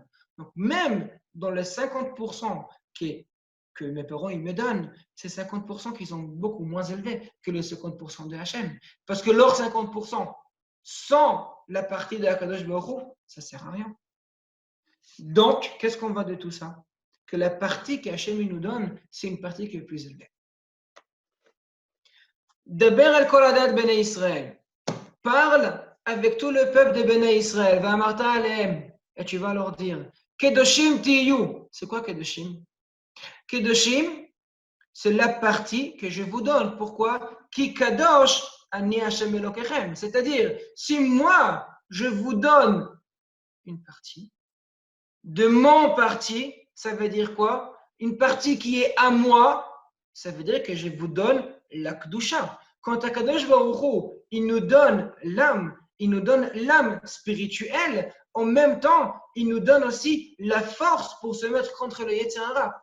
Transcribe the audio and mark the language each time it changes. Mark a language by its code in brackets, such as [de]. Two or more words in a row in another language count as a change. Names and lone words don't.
[fr] Donc, même dans les 50% que mes parents ils me donnent, c'est 50% qui sont beaucoup moins élevés que les 50% de Hachem. Parce que leurs 50%, sans la partie de [he] הקדוש ברוך הוא, [fr] ça ne sert à rien. Donc, qu'est-ce qu'on voit de tout ça? Que la partie qu'Hachem nous donne, c'est une partie qui est plus élevée. [he] דבר אל כל עדת בני ישראל. [fr] Parle avec tout le peuple de Bnei Israël. [he] ואמרת אלהם. [fr] Et tu vas leur dire, [he] קדושים תהיו. [fr] C'est quoi Kedoshim? Kedoshim, c'est la partie que je vous donne. Pourquoi? [he] כי קדוש אני ה' אלוקיכם. [fr] C'est-à-dire, si moi, je vous donne une partie, de mon parti, ça veut dire quoi? Une partie qui est à moi, ça veut dire que je vous donne la Kedusha. Quand [he] הקדוש ברוך הוא, [fr] il nous donne l'âme spirituelle, en même temps, il nous donne aussi la force pour se mettre contre le [he] יצר הרע.